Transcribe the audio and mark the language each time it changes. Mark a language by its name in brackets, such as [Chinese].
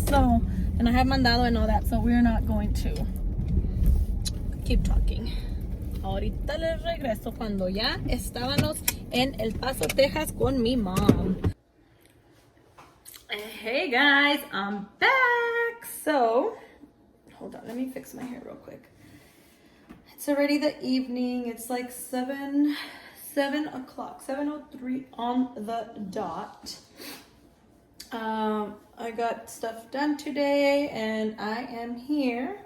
[English] So, and I have mandado and all that, so we're not going to keep talking. [Spanish] Ahorita les regreso cuando ya estábamos en El Paso, Texas con mi mom. [English] Hey guys, I'm back. So, hold on, let me fix my hair real quick. It's already the evening. It's like 7 o'clock, 7:03 on the dot. I got stuff done today, and I am here.